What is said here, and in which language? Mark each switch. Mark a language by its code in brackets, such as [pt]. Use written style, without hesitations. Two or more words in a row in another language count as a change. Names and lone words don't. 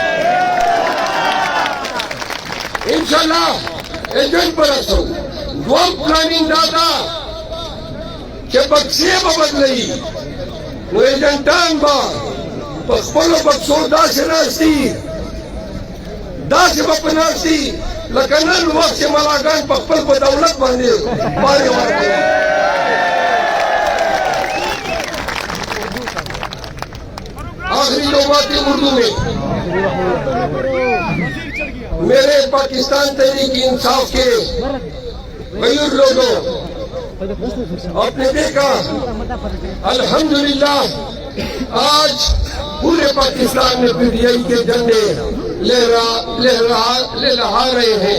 [ps] انشاءالله ایجنټ به رسوو دوم پلانینګ دا ده چې بکسې به بدلوي نو ایجنټان به په خپلو بکسو داسې ناست دي داسې به په ناست دي لکه نن وخت چې ملاګان په خپل په دولت باندې پارې ورکوي [ur] آخری 2 باتیں اردو میں. میرے پاکستان تحریک انصاف کے غیر لوگوں، آپ نے دیکھا الحمدللہ آج پورے پاکستان میں پی ٹی آئی کے جھنڈے لہرا رہے ہیں.